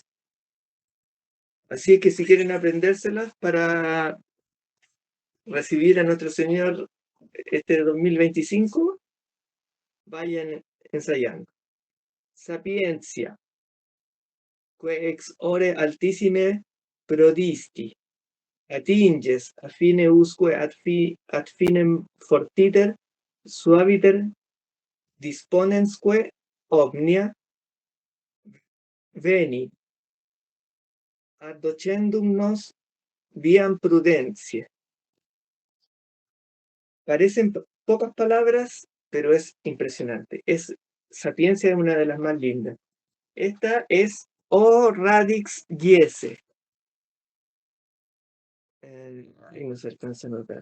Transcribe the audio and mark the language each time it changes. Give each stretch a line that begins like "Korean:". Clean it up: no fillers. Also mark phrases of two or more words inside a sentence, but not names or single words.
Spanish: Así que si quieren aprendérselas para recibir a nuestro Señor este 2025, vayan ensayando.
Latin: Sapiencia, que ex ore altissime prodisti, atinges a fine usque ad finem fortiter, suaviter disponensque omnia veni, addocendum nos viam prudentiae.
Spanish: Parecen pocas palabras, pero es impresionante. Sapiencia es una de las más lindas. Esta es
Latin: O radix giese.
Spanish: Ahí no se alcanza a notar.